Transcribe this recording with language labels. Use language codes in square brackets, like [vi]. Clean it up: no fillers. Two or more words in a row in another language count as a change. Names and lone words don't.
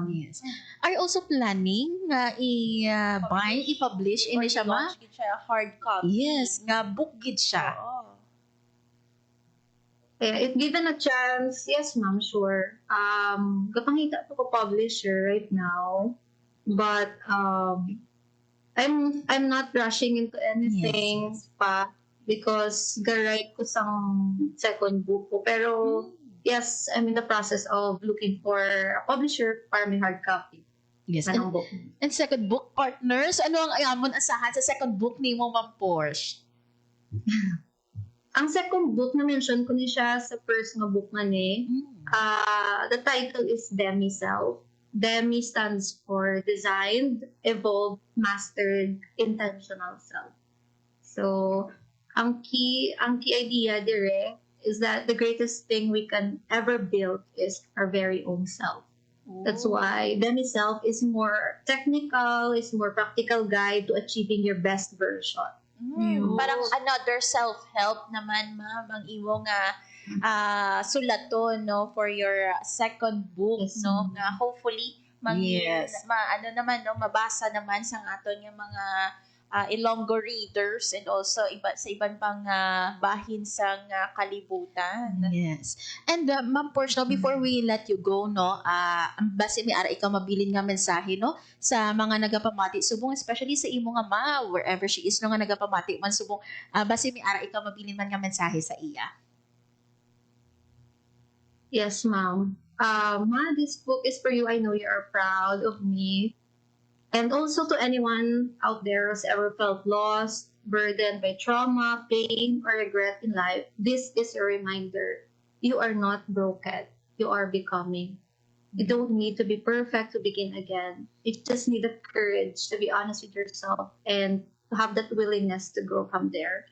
[en] Yes. Are you also planning nga [hil] i-publish ini siya, [en] ma? [hil] Gid siya [en] hard copy. Yes, [hil] nga book gid siya. [en] If given a chance, yes, ma'am, sure. [hil] Kapangita ko [en] publisher right now, but I'm not rushing into anything pa because [hil] ga-write ko sang [en] second book ko. Pero yes, I'm in the process of looking for a publisher [hil] para may [en] hard copy. Yes. Book. And second book partners, [hil] ano ang amon asahan sa [en] second book [hil] ni mo, Ma'am Porsche? Ang [en] second book [hil] na mention ko ni siya sa first nga book nga ni. [en] The title is Demi Self. Demi stands for Designed, Evolved, Mastered, Intentional Self. So, ang key idea dire is that the greatest thing we can ever build is our very own self. That's why Demi Self is more technical, is more practical guide to achieving your best version. [hil] Parang [en] another self-help [hil] naman, ma'am, ang imo nga sulaton, [en] no, for your second book, no, [hil] nga hopefully mabasa naman sa aton yung mga Ilonggo [en] readers and also [hil] sa iban pang bahin sa kalibutan. [en] Yes. And Ma'am Porsche, no, before we let you go, [hil] no, base mi ara ikaw mabilin nga mensahe, no, sa mga nagapamati subong, especially sa imo nga ma, [en] wherever she is, [hil] no, nga nagapamati man subong, base mi ara ikaw mabilin man nga mensahe sa iya. [en] Yes, ma'am. Ma, this book is for you. I know you are proud of me. And also to anyone out there who's ever felt lost, burdened by trauma, pain, or regret in life, this is a reminder. You are not broken. You are becoming. You don't need to be perfect to begin again. You just need the courage to be honest with yourself and to have that willingness to grow from there.